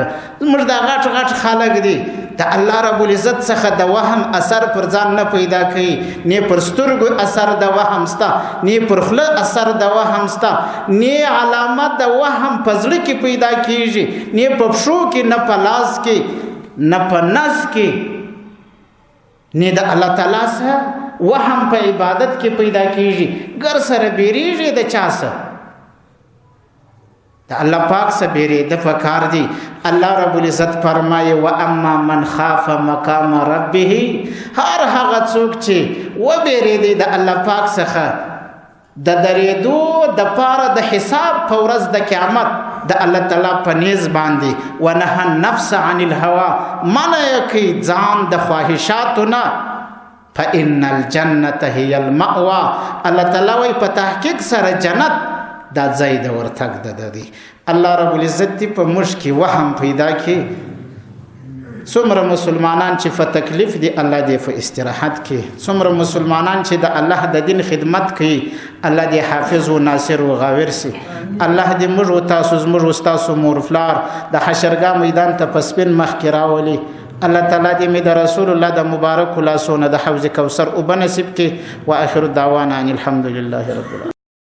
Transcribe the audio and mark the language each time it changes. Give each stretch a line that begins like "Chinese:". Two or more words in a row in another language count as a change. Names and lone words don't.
Pashto: زموږ دا غټ غټ خلک دي د الله رب العزت څخه د وهم اثر پر ځان نه پیدا کوي، نه پر سترګو اثر د وهم سته، نه پر خوله اثر د وهم سته، نه علامت د وهم په زړه کې پیدا کیږي، نه په پښو کې، نه په لاس کې، نه په نس کې، نه د الله تعالی سره وهم په عبادت کې پیدا کیږي. ګر سره بیریږي د چا سره؟ د الله پاک سره بیریده پکار دی.
Arabic: الله رب العزت فرمایي و اما من خاف مقام ربه،
Pashto: هر هغه څوک چې و بیریده د الله پاک څخه د درېدو د پاره د حساب په ورځ د قیامت د الله تعالی په نیز باندې
Arabic: و نهى النفس عن الهوى،
Pashto: منع کوي ځان د خواهشاتو نه.
Arabic: فإن الجنة هي المأوى،
Pashto: الله تعالی وایي په تحقیق سره جنت دا ځای د ورتګ د دی. الله رب العزت دې په موږ کې وهم پیدا کړي. څومره مسلمانان چې په تکلیف دي الله دې په استراحت کې، څومره مسلمانان چې د الله د دین خدمت کوي الله دې حافظ و ناصر و غاور سي. الله دې موږ او تاسو زموږ او تاسو مور فلار د حشرګاه میدان ته په سپین مخ کې راولي. الله تعالی دې مې د رسول الله د مبارک لاسونه د حوض کوثر او بنصیب کې.
Arabic: واخر دعوانا ان الحمد لله رب العالمین.